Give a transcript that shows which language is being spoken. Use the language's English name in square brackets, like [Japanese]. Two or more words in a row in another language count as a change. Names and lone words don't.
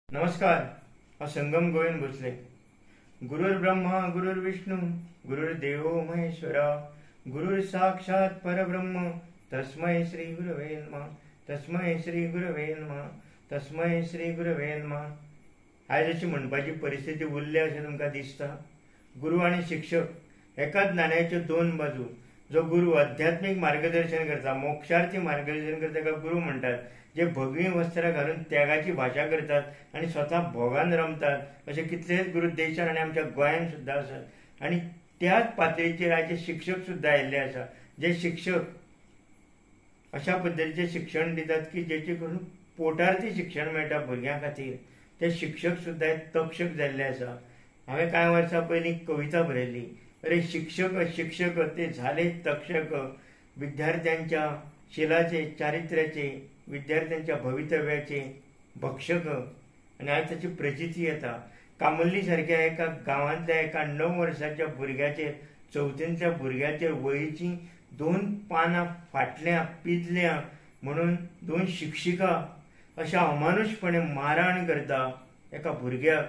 [Konkani] नमस्कार. हा संगम गोविंद भोसले. [Sanskrit] गुरुर्ब्रह्मा गुरुर्विष्णू गुरुर्देव महेश्वरा गुरुर साक्षात परब्रह्म तस्मै श्री गुरवे नमः. तस्मै श्री गुरवे नमः. तस्मै श्री गुरवे नमः. [Konkani] आयज अशी म्हणपाची परिस्थिती उरली अशें तुमकां दिसता. गुरु आनी शिक्षक एकाच नाण्याच्यो दोन बाजू. जो गुरु आध्यात्मिक मार्गदर्शन करता, मोक्षार्थी मार्गदर्शन करता, ताका गुरु म्हणटात. जे भगवी वस्त्रां घालून त्यागाची भाशा करतात आणि स्वतः भोगान रमतात असे कितलेच गुरु देशान आणि आमच्या गोंयांत सुद्धा आसात. आणि त्याच पातळीचेर आयचे शिक्षक सुद्धा आयिल्ले आसा. जे शिक्षक अशा पद्दतीचे शिक्षण दितात की जेचे करून पोटार्थी शिक्षण मेळटा भुरग्यां खातीर. ते शिक्षक सुद्धा एक तक्षक जाल्ले आसा. हांवें कांय वर्सां पयलीं कविता बरयल्ली. [Marathi] अरे शिक्षक शिक्षक ते झाले तक्षक, विद्यार्थ्यांच्या शिलाचे, चारित्र्याचे, विद्यार्थ्यांच्या भवितव्याचे भक्षक. [Konkani] आणि आज त्याची प्रचिती येता. कामल्ली सारख्या एका गांवांतल्या एका 9 वर्साच्या भुरग्याचेर, चवथींतल्या भुरग्याचेर वळीची 2 पानां फाटल्या पिजल्या म्हणून 2 शिक्षिका अशा अमानुषपणे मारहाण करता एका भुरग्याक.